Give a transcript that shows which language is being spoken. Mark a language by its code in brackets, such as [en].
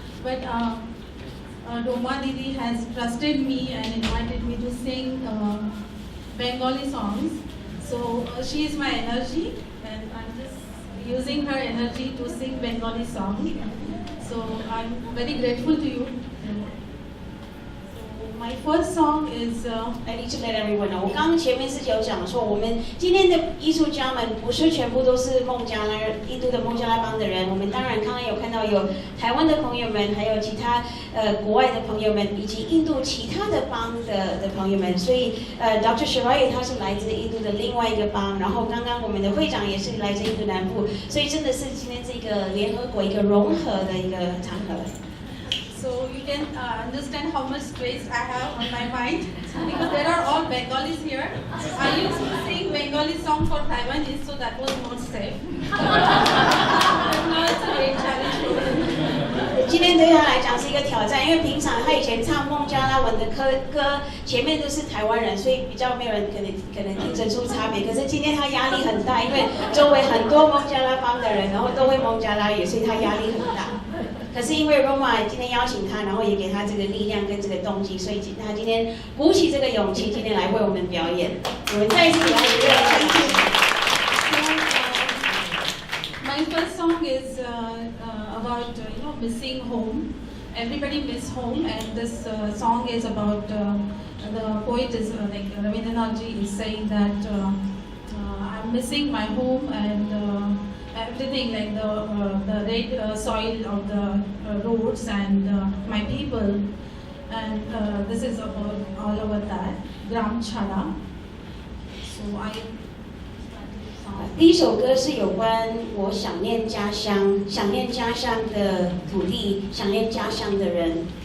[en] But Roma Didi has trusted me and invited me to sing Bengali songs. So she is my energy, and I'm just using her energy to sing Bengali songs. So I'm very grateful to you. So my first song is. I need to let everyone know. [zh] 我刚刚前面是有讲说，我们今天的艺术家们不是全部都是孟加拉印度的孟加拉邦的人。我们当然刚刚有看到有台湾的朋友们，还有其他国外的朋友们，以及印度其他的邦的朋友们。所以Dr. Shirayu 他是来自印度的另外一个邦，然后刚刚我们的会长也是来自印度南部，所以真的是今天这个联合国一个融合的一个场合。 [en] So you can understand how much space I have on my mind, because there are all Bengalis here. I used to sing Bengali song for Taiwanese, so that was not safe. But now it's a great challenge for me. [zh] 今天对他来讲是一个挑战，因为平常他以前唱孟加拉文的歌，前面都是台湾人，所以比较没有人可能听得出差别。可是今天他压力很大，因为周围很多孟加拉邦的人，然后都会孟加拉语，所以他压力很大。可是因为 Roma 今天邀请他，然后也给他这个力量跟这个动机，所以他今天鼓起这个勇气，今天来为我们表演。我们再一次给他一个热烈的掌声。 [en] My first song is about missing home. Everybody miss home, and this song is about the poet is like Rabindranath ji is saying that I'm missing my home and everything, like the red soil of the roads and my people, and this is about all over that Gram Chhala. So I. [zh] 第一首歌是有关我想念家乡，想念家乡的土地，想念家乡的人。